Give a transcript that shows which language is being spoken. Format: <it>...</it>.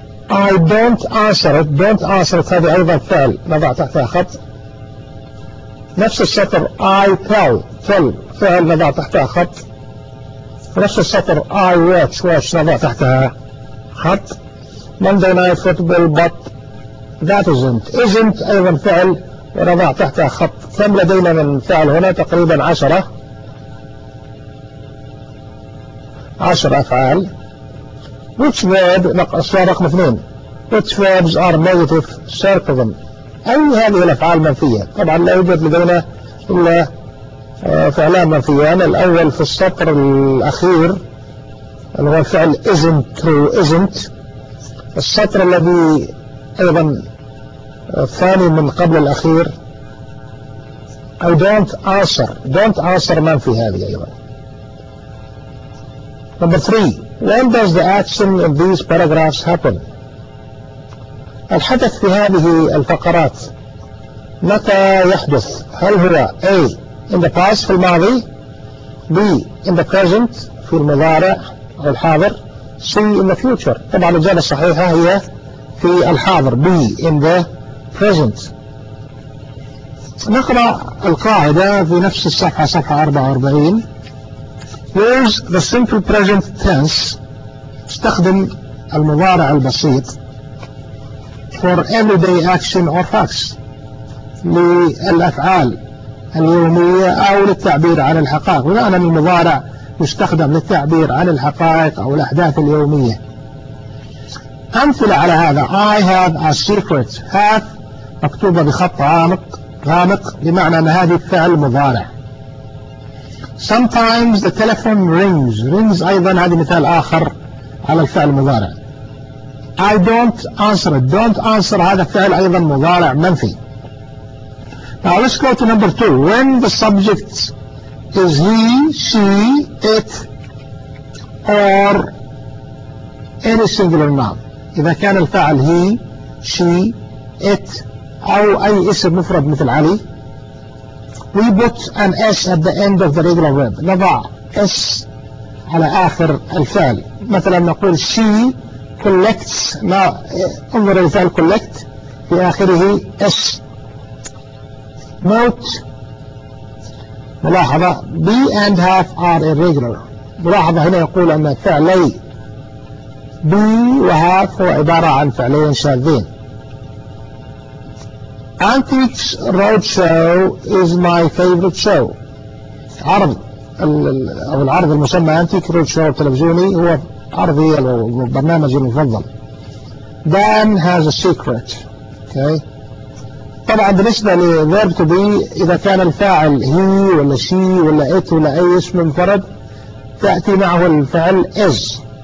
<en>I don't answer it. don't answer it</en> <ar>هذه أيضا فعل نضع تحتها خط. نفس السطر</ar> <en>I tell.</en> <ar>tell فعل نضع تحتها خط. نفس السطر</ar> <en>I watch.</en> <ar>watch نضع تحتها خط.</ar> <en>Monday night football but that isn't.</en> <ar>isn't أيضا فعل ونضع تحتها خط. كم لدينا من فعل هنا؟ تقريبا 10 أفعال.</ar> <en>Which verb</en> <ar>السؤال رقم 2.</ar> <en>Which verbs are negative sarcasm.</en> <ar>أي هذه الأفعال منفية؟ طبعا لا يوجد لدينا إلا فعلان منفيان. الأول في السطر الأخير هو فعل isn't true. isn't السطر الذي أيضا الثاني من قبل الأخير.</ar> <en>I don't answer.</en> <ar>don't answer من في هذه أيضا.</ar> <en>Number three. When does the action in these paragraphs happen?</en> <ar>الحدث في هذه الفقرات متى يحدث؟ هل هو</ar> <en>A in the past</en> <ar>في الماضي،</ar> <en>B in the present</en> <ar>في المضارع أو الحاضر،</ar> <en>C in the future.</en> <ar>طبعا الإجابة الصحيحة هي في الحاضر</ar> <en>B in the present.</en> <ar>نقرأ القاعدة في نفس الصفحة صفحة 44.</ar> <en>Use the simple present tense.</en> <ar>استخدم المضارع البسيط</ar> <en>for everyday action or facts.</en> <ar>للأفعال اليومية أو للتعبير عن الحقائق. بمعنى المضارع مستخدم للتعبير عن الحقائق أو الأحداث اليومية. أمثلة على هذا:</ar> <en>I have a secret.</en> <ar>Have مكتوبة بخط غامق بمعنى أن هذه الفعل مضارع.</ar> <en>Sometimes the telephone rings.</en> <ar>Rings أيضا هذه مثال آخر على الفعل المضارع.</ar> <en>I don't answer it.</en> <ar>Don't answer هذا الفعل أيضا مضارع منفي.</ar> <en>Now let's go to number two. When the subject is he, she, it, or any singular noun.</en> <ar>إذا كان الفعل he, she, it, أو أي اسم مفرد مثل علي.</ar> <en>We put an S at the end of the regular verb.</en> <ar>نضع S على آخر الفعل. مثلا نقول</ar> <en>she collects.</en> <ar>انظر الفعل collect في آخره S.</ar> <en>Note ملاحظة be and have are irregular.</en> <ar>ملاحظة هنا يقول أن فعلي be و have هو عبارة عن فعلين شاذين.</ar> <en>Antiques Roadshow is my favorite show.</en> <ar>عرض أو العرض المسمى Antiques Roadshow التلفزيوني هو عرضي البرنامج المفضل.</ar> <en>Dan has a secret. Okay.</en> <ar>طبعا بالنسبة لـ</ar> <en>verb to be</en> <ar>إذا كان الفاعل he ولا she ولا it ولا أي اسم منفرد تأتي معه الفعل is.</ar>